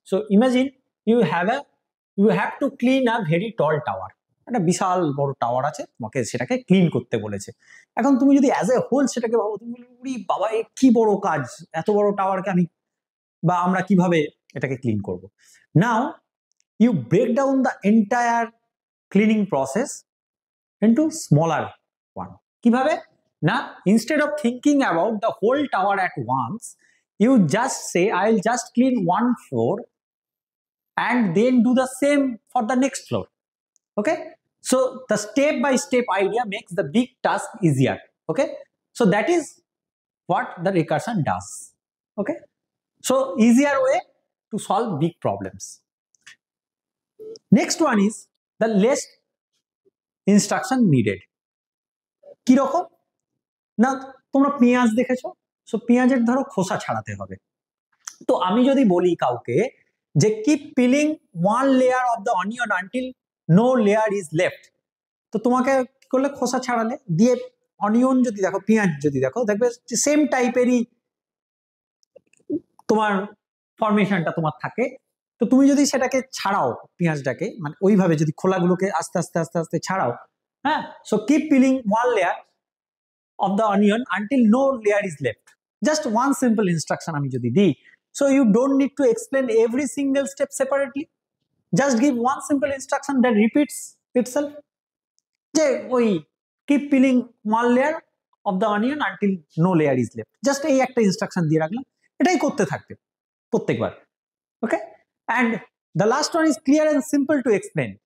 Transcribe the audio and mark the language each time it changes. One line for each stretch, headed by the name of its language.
English: so imagine you have to clean a very tall tower,
Bangla: একটা বিশাল বড় tower আছে, তোমাকে সেটাকে ক্লিন করতে বলেছে। এখন তুমি যদি
English: as a whole
Bangla: সেটাকে ভাবো, তুমি বলি বাবা এ কি বড় কাজ, এত বড় টাওয়ারকে আমি বা আমরা কিভাবে এটাকে ক্লিন করব।
English: Now you break down the entire cleaning process into smaller one.
Bangla: কিভাবে না,
English: instead of thinking about the whole tower at once, you just say I'll just clean one floor and then do the same for the next floor. Okay, so the step by step idea makes the big task easier. Okay, so that is what the recursion does. Okay, so easier way to solve big problems. Next one is the less instruction needed.
Bangla: কিরকম না, তোমরা পেঁয়াজ দেখেছো, so পেঁয়াজের ধরো খোসা ছাড়াতে হবে। তো আমি যদি বলি কাউকে যে
English: keep peeling one layer of the onion until no layer is left,
Bangla: তো তোমাকে কি করলে খোসা ছাড়ালে দিয়ে অনিয়ন যদি দেখো, পেঁয়াজ যদি দেখো, দেখবে সেম টাইপেরই তোমার ফরমেশনটা তোমার থাকে। তো তুমি যদি সেটাকে ছাড়াও পেঁয়াজটাকে, মানে ওইভাবে যদি খোলাগুলোকে আস্তে আস্তে আস্তে আস্তে ছাড়াও, হ্যাঁ,
English: So keep peeling one layer of the onion until no layer is left. Just one simple instruction
Bangla: আমি যদি দিই,
English: so you don't need to explain every single step separately. Just give one simple instruction that repeats itself.
Bangla: যে ওই
English: keep peeling one layer of the onion until no layer is left.
Bangla: Just এই একটা instruction দিয়ে রাখলাম, এটাই করতে থাকবে প্রত্যেকবার।
English: Okay, and the last one is clear and simple to explain.